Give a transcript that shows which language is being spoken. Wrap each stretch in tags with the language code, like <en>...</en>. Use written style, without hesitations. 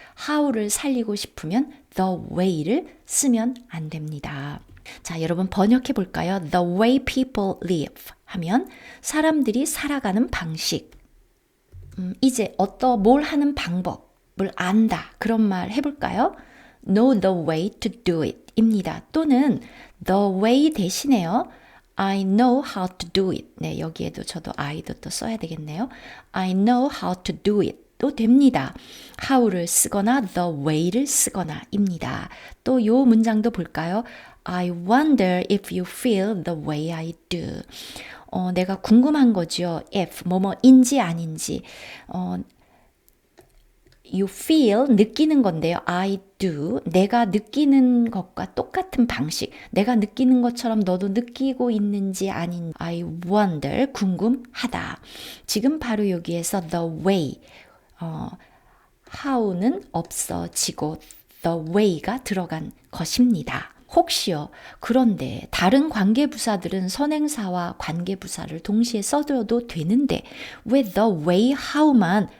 <ko>how를 살리고 싶으면 the way를 쓰면 안 됩니다. 자, 여러분 번역해 볼까요?</ko> <en>The way people live</en> <ko>하면 사람들이 살아가는 방식. 이제 뭘 하는 방법을 안다. 그런 말 해볼까요?</ko> <en>Know the way to do it</en> <ko>입니다. 또는 the way 대신에요.</ko> <en>I know how to do it.</en> <ko>네, 여기에도 저도 I도 또 써야 되겠네요.</ko> <en>I know how to do it.</en> <ko>또 됩니다. how를 쓰거나 the way를 쓰거나 입니다. 또 요 문장도 볼까요?</ko> <en>I wonder if you feel the way I do.</en> <ko>내가 궁금한 거죠. if 뭐뭐인지 아닌지.</ko> <en>You feel</en> <ko>느끼는 건데요.</ko> <en>I do</en> <ko>내가 느끼는 것과 똑같은 방식. 내가 느끼는 것처럼 너도 느끼고 있는지 아닌지.</ko> <en>I wonder</en> <ko>궁금하다. 지금 바로 여기에서 the way how는 없어지고 the way가 들어간 것입니다. 혹시요, 그런데 다른 관계부사들은 선행사와 관계부사를 동시에 써도 되는데 왜 the way how만</ko>